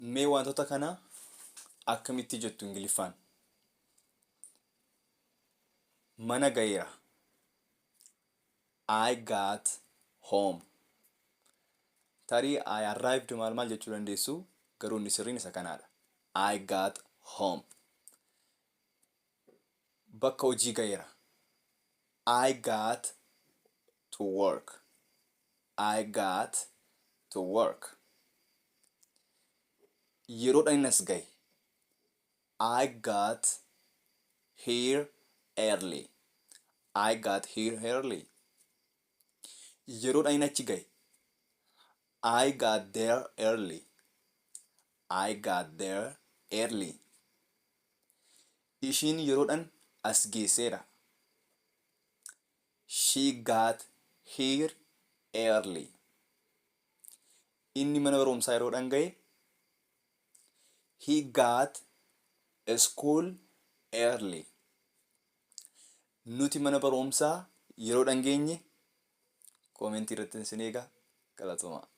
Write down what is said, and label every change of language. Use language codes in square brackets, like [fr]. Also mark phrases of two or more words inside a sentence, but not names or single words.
[om] Mee wantoota kana akkamitti jettu Ingiliffaan? Mana gaheera. [en] I got home. [om] Tarii [en] I arrived [om] maal jechuu dandeessu, garuu inni sirriin isa kanaadha. [en] I got home. [om] Bakka hojii gaheera. [en] I got to work. I got to work. [om] Yeroodhaan inni as gahe. [en] I got here early. I got here early. [om] Yeroodhaan inni achi gahe. [en] I got there early. I got there early. [om] Ishiin yeroodhaan as geesseera. [en] She got here early. [om] Inni mana barumsaa yeroodhaan gahe. [en] He got a school early. [om] Nuti mana barumsaa yeroodhaan geenye. Koomentii irratti isin eegaa. Galatooma.